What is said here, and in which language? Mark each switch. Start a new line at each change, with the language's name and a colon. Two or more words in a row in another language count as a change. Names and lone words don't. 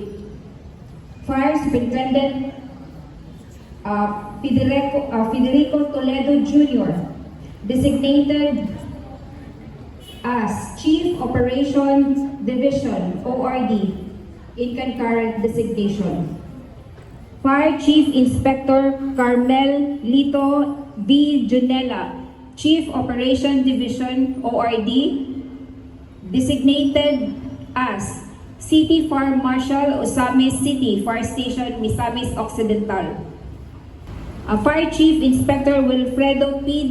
English: Fire Superintendent Federico Toledo Jr., designated as Chief Operations Division, ORD, in concurrent designation. Fire Chief Inspector Carmel Lito V. Junella, Chief Operation Division, ORD, designated as City Fire Marshal, Osamis City Fire Station, Misamis Occidental. Fire Chief Inspector Wilfredo P.